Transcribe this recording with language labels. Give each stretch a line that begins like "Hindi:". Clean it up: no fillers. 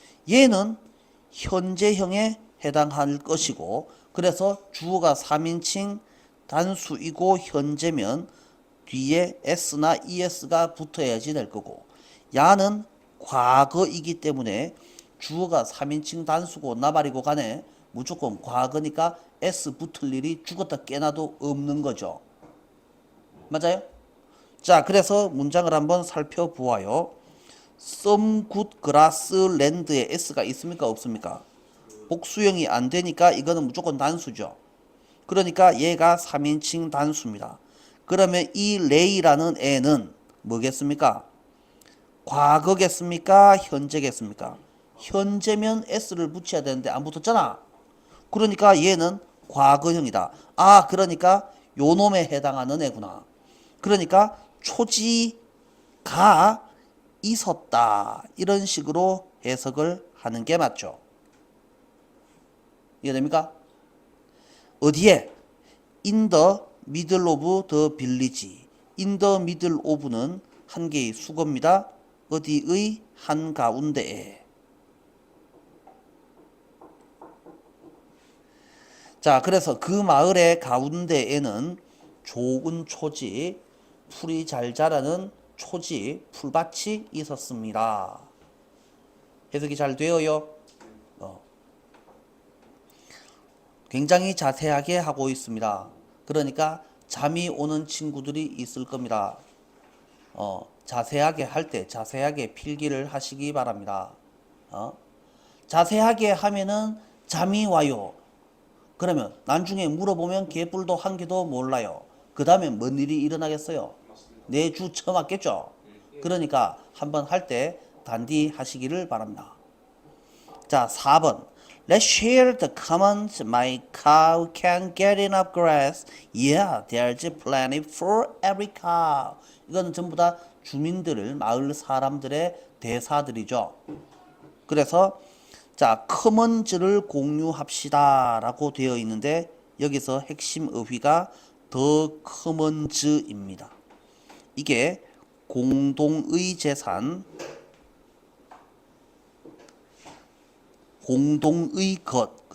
Korean: 얘는 현재형에 해당할 것이고 그래서 주어가 3인칭 단수이고 현재면 뒤에 s나 es가 붙어야지 될 거고 야는 과거이기 때문에 주어가 3인칭 단수고 나발이고 간에 무조건 과거니까 s 붙을 일이 죽었다 깨나도 없는 거죠. 맞아요? 자, 그래서 문장을 한번 살펴보아요.
English: Some good grass land에
Korean: s가 있습니까? 없습니까? 복수형이 안 되니까 이거는 무조건 단수죠. 그러니까 얘가 3인칭 단수입니다. 그러면 이 lay라는 애는 뭐겠습니까? 과거겠습니까? 현재겠습니까? 현재면 s를 붙여야 되는데 안 붙었잖아. 그러니까 얘는 과거형이다. 아, 그러니까 요 놈에 해당하는 애구나. 그러니까 초지가 있었다. 이런 식으로 해석을 하는 게 맞죠. 이해됩니까? 어디에?
English: In the middle of the village.
Korean: In the middle of는 한 개의 수거입니다. 어디의 한가운데에. 자, 그래서 그 마을의 가운데에는 좋은 초지, 풀이 잘 자라는 초지, 풀밭이 있었습니다. 해석이 잘 되어요? 굉장히 자세하게 하고 있습니다. 그러니까 잠이 오는 친구들이 있을 겁니다. 자세하게 할 때 자세하게 필기를 하시기 바랍니다. 자세하게 하면은 잠이 와요. 그러면 나중에 물어보면 개뿔도 한 개도 몰라요. 그 다음에 뭔 일이 일어나겠어요? 내 주 처맞겠죠? 그러니까 한번 할 때 단디 하시기를 바랍니다. 자, 4번.
English: Let's share the comments. My cow can get enough grass. Yeah, there's plenty for every cow.
Korean: 이건 전부 다 주민들을, 마을 사람들의 대사들이죠. 그래서 자, 커먼즈를 공유합시다 라고 되어 있는데 여기서 핵심 어휘가 더 커먼즈입니다. 이게 공동의 재산, 공동의 것.